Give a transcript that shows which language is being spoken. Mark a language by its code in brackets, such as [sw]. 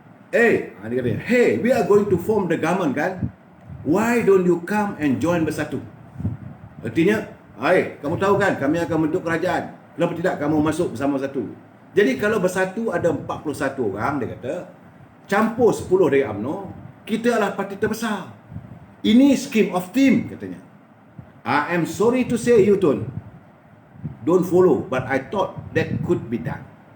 [ms] Dia kata, [en] hey, we are going to form the government kan? Why don't you come and join Bersatu? [ms] Artinya, kamu tahu kan kami akan bentuk kerajaan. Kenapa tidak kamu masuk bersama Bersatu? Jadi kalau Bersatu ada 41 orang, dia kata, campur 10 dari UMNO, kita adalah parti terbesar. Ini [en] scheme of team, [ms] katanya. [en] I am sorry to say, you don't follow, but I thought that could be done.